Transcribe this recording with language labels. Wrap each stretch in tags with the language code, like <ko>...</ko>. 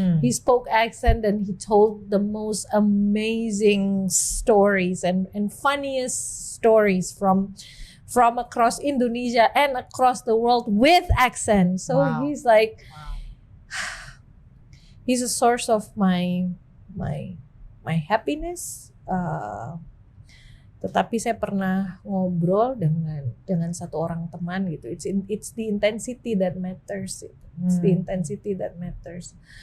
<en>He spoke accent and he told the most amazing stories and funniest stories from across Indonesia and across the world with accent. So he's like, he's a source of my happiness.</en> <id>Tetapi saya pernah ngobrol dengan satu orang teman gitu.</id> <en>It's the intensity that matters. It's the intensity that matters.</en>